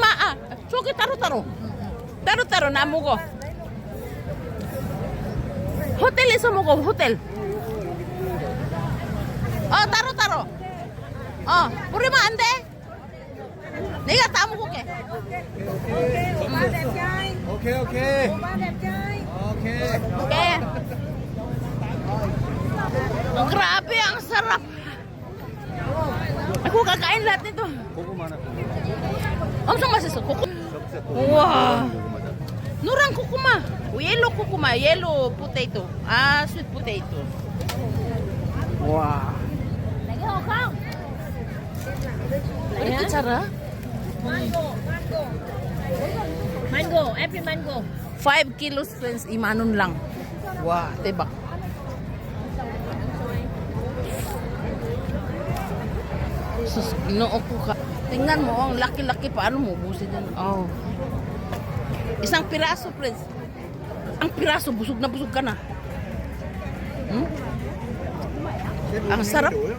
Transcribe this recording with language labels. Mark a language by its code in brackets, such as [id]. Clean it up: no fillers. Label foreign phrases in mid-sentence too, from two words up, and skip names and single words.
[ko] 저기 따로 나 먹어. 호텔에서 먹어, 호텔. 따로. 뿌리면 안 돼. 내가 다 먹을게. 오케이. [tl] Okay. Grabe, ang sarap. Ako kakain lahat nito. [ko] 고구마나. 엄청 맛있어. 적색 고구마. 우와. 고구마다. 노란 코코마. Yellow 코코마. [en] Yellow potato. Sweet potato. 와. [ko] 왜 이렇게 잘하? [en] Mango, every mango. 5 kilos friends, [tl] 5만 원 lang. Wow, tibak. [ceb] Sus, ginoo ko ka. [tl] Tingnan mo, ang laki-laki. Paano mo ubusin yan? Oh. Isang piraso, friends. Ang piraso, busog ka na. Ang sarap.